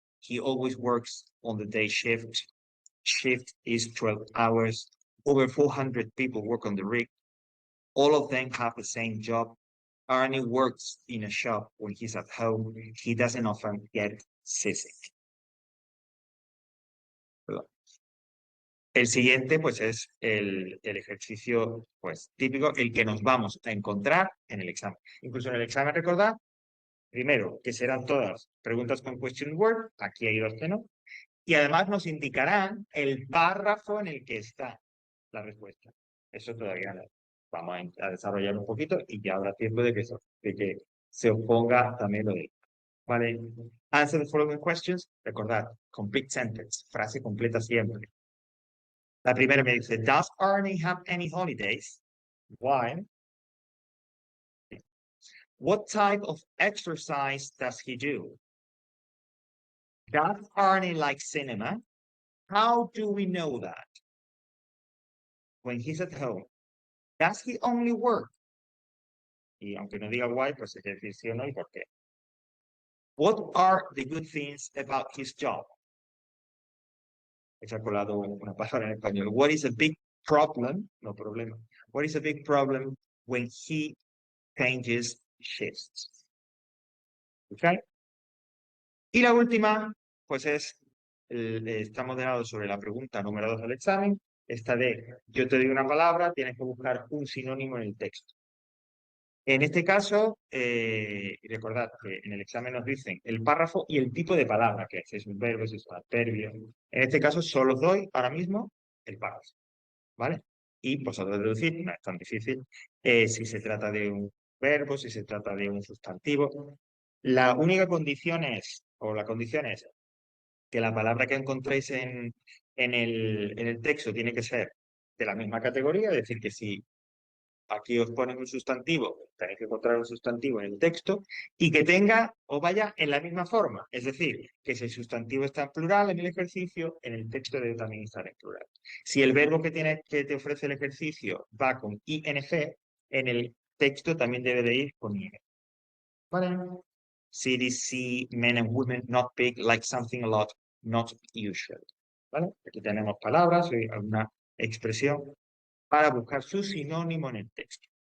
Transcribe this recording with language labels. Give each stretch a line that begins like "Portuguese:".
English: He always works on the day shift. Shift is 12 hours. Over 400 people work on the rig. All of them have the same job. Arne works in a shop when he's at home. He doesn't often get seasick.
Spanish: Perdón. El siguiente, pues, es el ejercicio, pues, típico, el que nos vamos a encontrar en el examen. Incluso en el examen, recordad, primero, que serán todas preguntas con
English: question word,
Spanish: aquí hay 2 que no, y además nos indicarán el párrafo en el que está la respuesta. Eso todavía no. Vamos a desarrollar un poquito y ya habrá tiempo de que se os ponga también lo de... ¿Vale?
English: Answer the following questions.
Spanish: Recordad,
English: complete sentence,
Spanish: frase completa siempre. La primera me dice,
English: does Arnie have any holidays? Why? What type of exercise does he do? Does Arnie like cinema? How do we know that? When he's at home, does he only work?
Spanish: Y aunque no diga why, pues hay que decir sí o no y por qué.
English: What are the good things about his job?
Spanish: He colado una palabra en español.
English: What is a big problem?
Spanish: No problema.
English: What is a big problem when he changes shifts?
Spanish: ¿Ok? Y la última, pues está modelado sobre la pregunta número 2 del examen. Esta de, yo te doy una palabra, tienes que buscar un sinónimo en el texto. En este caso, recordad que en el examen nos dicen el párrafo y el tipo de palabra, que es un verbo, si es un adverbio. En este caso, solo os doy ahora mismo el párrafo, ¿vale? Y vosotros deducir, no es tan difícil, si se trata de un verbo, si se trata de un sustantivo. La única condición es, o la condición es, que la palabra que encontréis en el texto tiene que ser de la misma categoría, es decir, que si aquí os ponen un sustantivo, tenéis que encontrar un sustantivo en el texto y que tenga o vaya en la misma forma. Es decir, que si el sustantivo está en plural en el ejercicio, en el texto debe también estar en plural. Si el verbo que te ofrece el ejercicio va con ing, en el texto también debe de ir con IE. ¿Vale?
English: Cities, see, men and women, not big, like something a lot, not usual.
Spanish: ¿Vale? Aquí tenemos palabras y alguna expresión para buscar su sinónimo en el texto.